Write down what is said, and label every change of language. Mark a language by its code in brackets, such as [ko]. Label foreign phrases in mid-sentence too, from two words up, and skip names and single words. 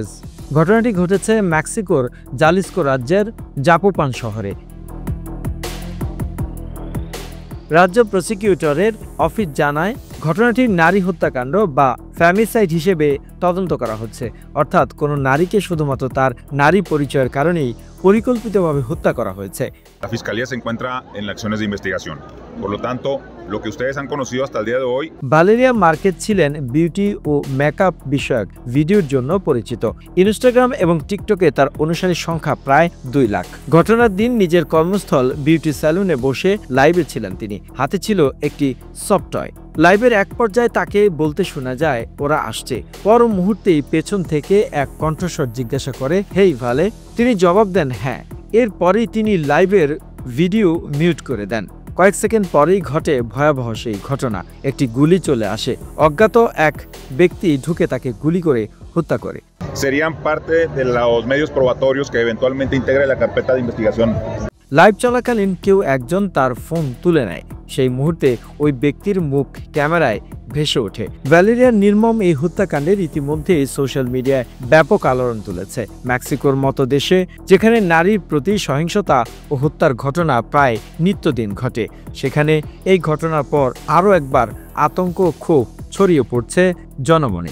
[bn] ঘটনাটি ঘটেছে মেক্সিকোর জালিস্কো রাজ্যের জাপোপান শহরে। রাজ্য প্রসিকিউটরের অফিস জানায়, ঘটনাটি নারী হত্যাকাণ্ড বা ফ্যামিসাইড হিসেবে তদন্ত করা হচ্ছে, অর্থাৎ কোনো নারীকে শুধুমাত্র তার নারী পরিচয়ের কারণেই পরিকল্পিতভাবে হত্যা করা হয়েছে। [es] La Fiscalía se encuentra en las acciones de investigación. Por lo tanto, lo que ustedes han conocido hasta el día de hoy. [bn] ভালেরিয়া মার্কেজ ছিলেন বিউটি ও মেকআপ বিষয়ক ভিডিওর জন্য পরিচিত। ইনস্টাগ্রাম এবং টিকটকে তার অনুসারীর সংখ্যা প্রায় 2 লাখ। ঘটনার দিন নিজের কর্মস্থল বিউটি স্যালুনে বসে লাইভে ছিলেন তিনি। হাতে ছিল একটি সফট টয়। লাইভের এক পর্যায়ে তাকে বলতে শোনা যায়, ওরা আসছে। পর মুহূর্তেই পেছন থেকে এক কণ্ঠস্বর জিজ্ঞাসা করে, হেই ভালে। তিনি জবাব দেন হ্যাঁ। এরপরেই তিনি লাইভের ভিডিও মিউট করে দেন। কয়েক সেকেন্ড পরেই ঘটে ভয়াবহ সেই ঘটনা। একটি গুলি চলে আসে। অজ্ঞাত এক ব্যক্তি ঢুকে তাকে গুলি করে হত্যা করে। [es] Serían parte de los medios probatorios que eventualmente integre la carpeta de investigación. [bn] লাইভ চলাকালীন কেউ একজন তার ফোন তুলে নেয়। সেই মুহূর্তে ওই ব্যক্তির মুখ ক্যামেরায় ভেসে ওঠে। ভ্যালেরিয়ার নির্মম এই হত্যাকাণ্ডের ইতিমধ্যে সোশ্যাল মিডিয়ায় ব্যাপক আলোড়ন তুলেছে। মেক্সিকোর মতো দেশে, যেখানে নারীর প্রতি সহিংসতা ও হত্যার ঘটনা প্রায় নিত্যদিন ঘটে, সেখানে এই ঘটনার পর আরও একবার আতঙ্ক ও ক্ষোভ ছড়িয়ে পড়ছে জনমনে।